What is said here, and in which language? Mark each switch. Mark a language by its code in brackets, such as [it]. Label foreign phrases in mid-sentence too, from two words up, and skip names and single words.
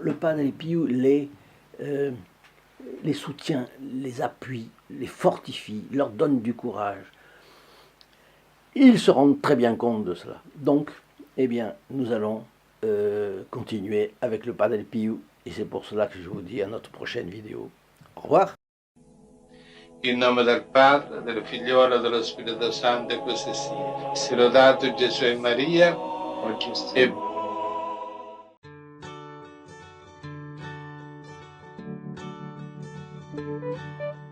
[fr] Le Padre Pio les soutient, les appuie, les fortifie, leur donne du courage. Ils se rendent très bien compte de cela. Donc, eh bien, nous allons continuer avec le Padre Pio, et c'est pour cela que je vous dis à notre prochaine vidéo. Au revoir. [it] In nome del Padre, del Figliolo e dello Spirito Santo, e così sia. Sia lodato Gesù e Maria, e